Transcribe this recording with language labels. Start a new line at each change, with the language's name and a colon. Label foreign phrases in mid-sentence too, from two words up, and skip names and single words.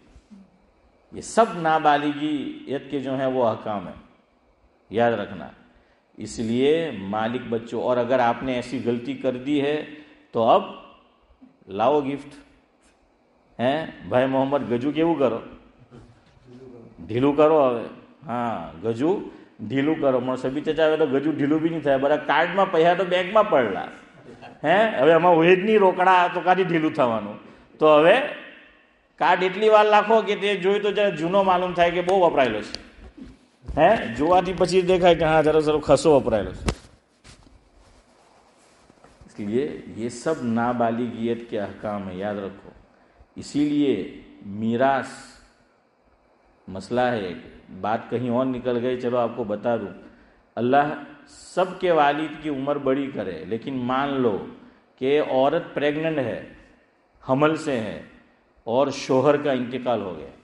Urdu: یہ سب نابالغیت کے جو ہیں وہ احکام ہیں، یاد رکھنا. اس لیے مالک بچوں، اور اگر آپ نے ایسی غلطی کر دی ہے تو اب لاؤ گفٹ ہیں. بھائی محمد گجو کیوں کرو؟
Gujarati: ઢીલું કરો હવે. હા ગજુ ઢીલું કરો. મને સબી ચચા હવે તો ગજુ ઢીલું બી નહીં થાય. બધા કાર્ડમાં પૈસા તો બેંકમાં પડલા હે, હવે આમાં હોય જ નહીં રોકડા, તો કાંથી ઢીલું થવાનું? તો હવે કાર્ડ એટલી વાર નાખો કે તે જોઈ તો જરા જૂનો માલુમ થાય કે બહુ વપરાયેલો છે. હે જોવાથી પછી દેખાય કે હા જરા સરો ખસો વપરાયેલો છે.
Urdu: اس لیے یہ سب نابالغیت کے احکام ہیں، یاد رکھو. اسی لیے میراث مسئلہ ہے. ایک بات کہیں اور نکل گئی، چلو آپ کو بتا دوں. اللہ سب کے والد کی عمر بڑی کرے، لیکن مان لو کہ عورت پریگننٹ ہے، حمل سے ہے اور شوہر کا انتقال ہو گیا.